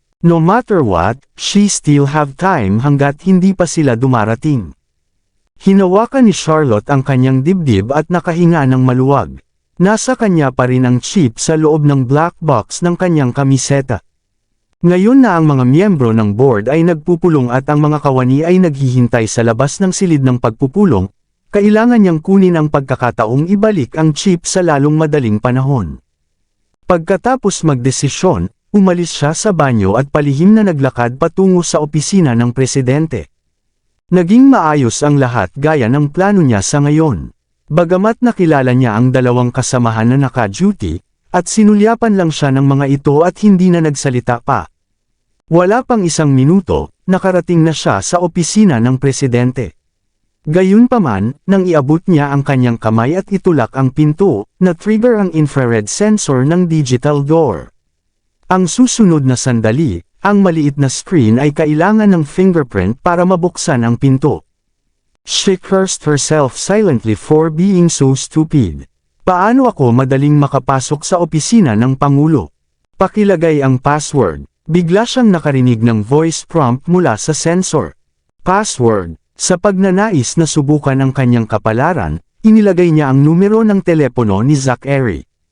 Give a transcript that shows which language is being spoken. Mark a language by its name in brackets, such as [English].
[English] No matter what, she still have time [Filipino] hanggat hindi pa sila dumarating. Hinawakan ni Charlotte ang kanyang dibdib at nakahinga ng maluwag. Nasa kanya pa rin ang chip sa loob ng black box ng kanyang kamiseta. Ngayon na ang mga miyembro ng board ay nagpupulong at ang mga kawani ay naghihintay sa labas ng silid ng pagpupulong, kailangan niyang kunin ang pagkakataong ibalik ang chip sa lalong madaling panahon. Pagkatapos magdesisyon, umalis siya sa banyo at palihim na naglakad patungo sa opisina ng presidente. Naging maayos ang lahat gaya ng plano niya sa ngayon. Bagamat nakilala niya ang dalawang kasamahan na naka-duty, at sinulyapan lang siya ng mga ito at hindi na nagsalita pa. Wala pang 1 minuto, nakarating na siya sa opisina ng presidente. Gayunpaman, nang iabot niya ang kanyang kamay at itulak ang pinto, na-trigger ang infrared sensor ng digital door. Ang susunod na sandali, ang maliit na screen ay kailangan ng fingerprint para mabuksan ang pinto. [English] She cursed herself silently for being so stupid. [Filipino] Paano ako madaling makapasok sa opisina ng Pangulo? Pakilagay ang password. Bigla siyang nakarinig ng voice prompt mula sa sensor. Password. Sa pagnanais na subukan ang kanyang kapalaran, inilagay niya ang numero ng telepono ni Zachary.